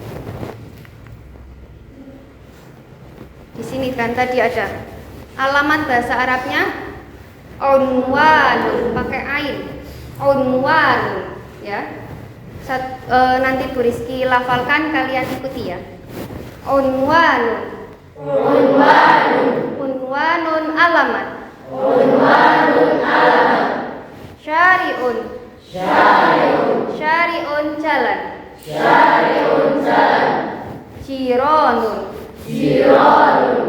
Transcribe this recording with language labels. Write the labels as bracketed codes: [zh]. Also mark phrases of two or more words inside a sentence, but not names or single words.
[id] Di sini kan tadi ada alamat bahasa Arabnya unwanun, pakai ain. Unwanun, ya. Nanti Bu Rizky lafalkan, kalian ikuti ya. Unwanun. Unwanun. Unwanun alamat. Unwanun alamat. Syari'un. Syari'un. Syari'un jalan. Syari'un jalan. Jironun. Jironun.